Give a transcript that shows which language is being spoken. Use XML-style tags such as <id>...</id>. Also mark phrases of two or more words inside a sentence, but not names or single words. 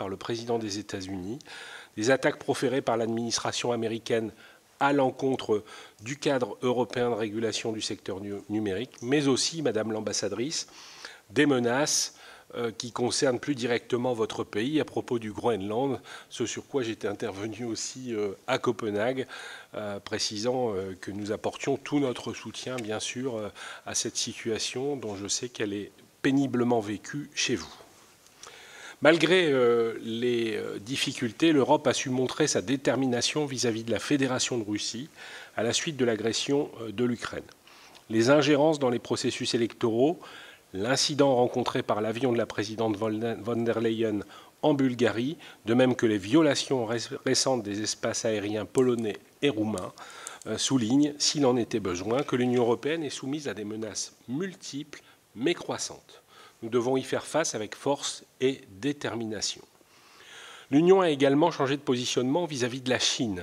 <fr>le président des États-Unis, des attaques proférées par l'administration américaine à l'encontre du cadre européen de régulation du secteur numérique, mais aussi, Madame l'ambassadrice, des menaces qui concernent plus directement votre pays à propos du Groenland, ce sur quoi j'étais intervenu aussi à Copenhague, précisant que nous apportions tout notre soutien, bien sûr, à cette situation dont je sais qu'elle est péniblement vécue chez vous. Malgré les difficultés, l'Europe a su montrer sa détermination vis-à-vis de la Fédération de Russie à la suite de l'agression de l'Ukraine. Les ingérences dans les processus électoraux, l'incident rencontré par l'avion de la présidente von der Leyen en Bulgarie, de même que les violations récentes des espaces aériens polonais et roumains, soulignent, s'il en était besoin, que l'Union européenne est soumise à des menaces multiples mais croissantes. Nous devons y faire face avec force et détermination. L'Union a également changé de positionnement vis-à-vis de la Chine.</fr>